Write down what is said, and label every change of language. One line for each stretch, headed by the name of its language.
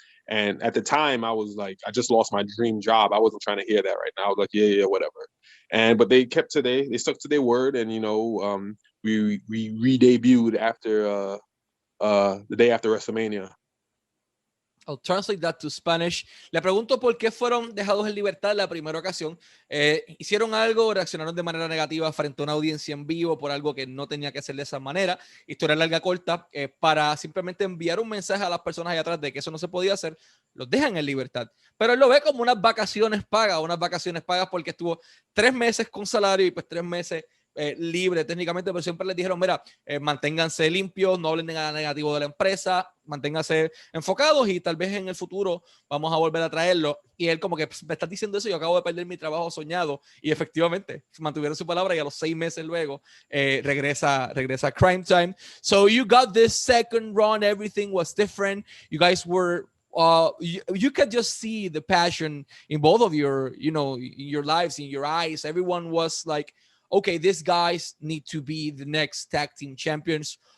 English: And at the time I was like, I just lost my dream job. I wasn't trying to hear that right now. I was like, yeah, whatever. But they stuck to their word, and we re-debuted after the day after WrestleMania. I'll translate that to Spanish.
Spanish: Le pregunto por qué fueron dejados en libertad la primera ocasión. Hicieron algo, reaccionaron de manera negativa frente a una audiencia en vivo por algo que no tenía que hacer de esa manera. Historia larga, corta, para simplemente enviar un mensaje a las personas allá atrás de que eso no se podía hacer, los dejan en libertad. Pero él lo ve como unas vacaciones pagas porque estuvo 3 meses con salario y pues 3 meses libre técnicamente, pero siempre les dijeron, mira, manténganse limpios, no hablen de nada negativo de la empresa, manténganse enfocados y tal vez en el futuro vamos a volver a traerlo. Y él como que me estás diciendo eso, yo acabo de perder mi trabajo soñado, y efectivamente mantuvieron su palabra y a los 6 meses luego regresa Cryme Tyme.
English: So you got this second run, everything was different, you guys were you could just see the passion in both of your, you know, your lives, in your eyes. Everyone was like, okay, these guys need to be the next tag team champions.